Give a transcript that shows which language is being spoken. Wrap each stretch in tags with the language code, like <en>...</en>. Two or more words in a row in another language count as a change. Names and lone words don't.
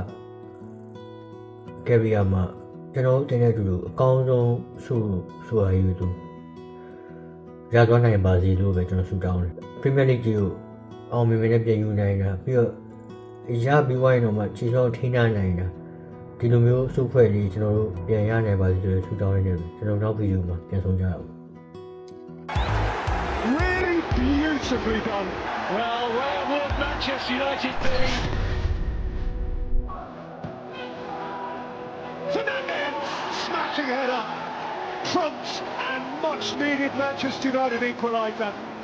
<my>career မှာကျွန်တော်တင်တဲ့သူတို့အကောင်းဆုံးဆိုရယူသူရသွားနိုင်ပါစေလို့ပဲကျွန်တော်ဆုတောင်းတယ် Premier League ကိုအောင်မြင်မြင်နဲ့ပြန်ယူနိုင်တာပြီးတော့ရပြီးဝိုင်းတော့မှခြေစောထိန်းထားနိုင်တာဒီလိုမျိုးစုဖွဲ့လေးကျွန်တော်တို့ပြန်ရနိုင်ပါစေလို့ဆုတောင်းနေတယ်ကျွန်တော်နောက်ဗီဒီယိုမှာပြန်ဆုံးကြရအောင်</my> <en>Really beautifully done. Well, where would Manchester United be? Fernandes smashing header. Prompt and much needed Manchester United equaliser.</en>